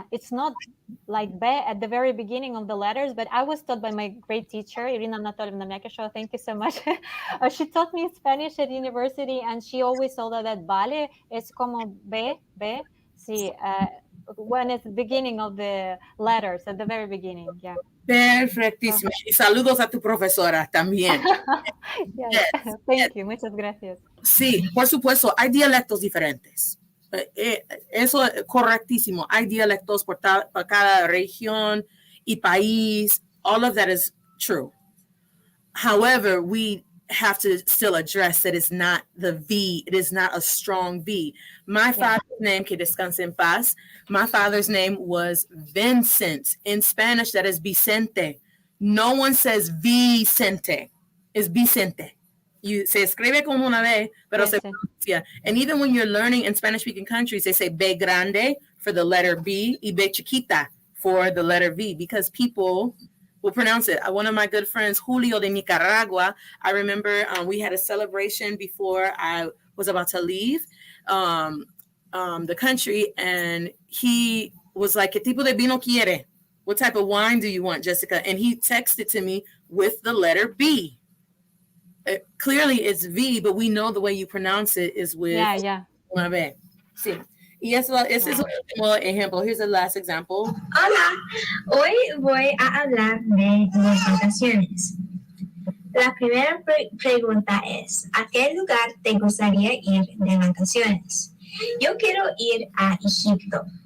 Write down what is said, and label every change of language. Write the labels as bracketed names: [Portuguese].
[English] It's not like be at the very beginning of the letters, but I was taught by my great teacher, Irina Anatolyevna Mekeshova, thank you so much. She taught me Spanish at university, and she always told us that [Spanish] vale es como be, sí, [English] when it's the beginning of the letters, at the very beginning, yeah. [Spanish] Perfectísimo. Y saludos a tu profesora también. [English] Yes. Thank you, [Spanish] muchas gracias. Sí, por supuesto, hay dialectos diferentes. Eso es correctísimo. Hay dialectos por cada región y país. [English] All of that is true. However, we have to still address that it's not the V. It is not a strong V. My father's name, [Spanish] que descanse en paz, [English] my father's name was Vincent. In Spanish, that is Vicente. No one says Vicente. It's Vicente. [Spanish] Se escribe como una B, pero se pronuncia. [English] And even when you're learning in Spanish-speaking countries, they say B grande for the letter B y B chiquita for the letter V, because people will pronounce it. One of my good friends, Julio de Nicaragua, I remember we had a celebration before I was about to leave the country, and he was like, [Spanish] ¿Qué tipo de vino quiere? [English] What type of wine do you want, Jessica? And he texted to me with the letter B. Clearly it's V, but we know the way you pronounce it is with una B. [Spanish] Sí. Y ese es el último ejemplo. [English] Here's the last example. [Spanish] Hola, hoy voy a hablar de mis vacaciones. La primera pregunta es, ¿a qué lugar te gustaría ir de vacaciones? Yo quiero ir a Egipto.